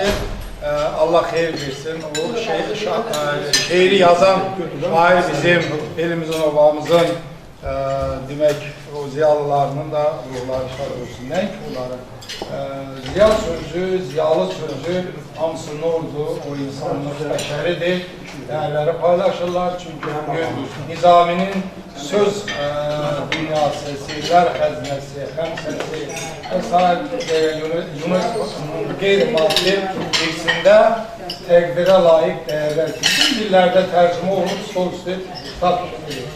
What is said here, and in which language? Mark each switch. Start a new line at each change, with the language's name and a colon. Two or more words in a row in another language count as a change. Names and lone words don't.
Azerbaijani: Allah xeyir versin. O şeiri yazan şair bizim elimizin, obamızın demək o ziyalılarının da ruhları şad olsun. Nəinki onları? Ziya sözü, ziyalı sözü hamısı
Turkish: ne oldu?
Azerbaijani: O insanın bəşəridir.
Turkish: Değerleri paylaşırlar çünkü bugün Nizami'nin söz dünyası, sihirler hazinesi, hemsesi vesaire
Azerbaijani: UNESCO'nun qeyri-maddi irsində təqdirə layiq
Turkish: değerler bütün dillerde tercüme olup solüstü kitap tutuluyor.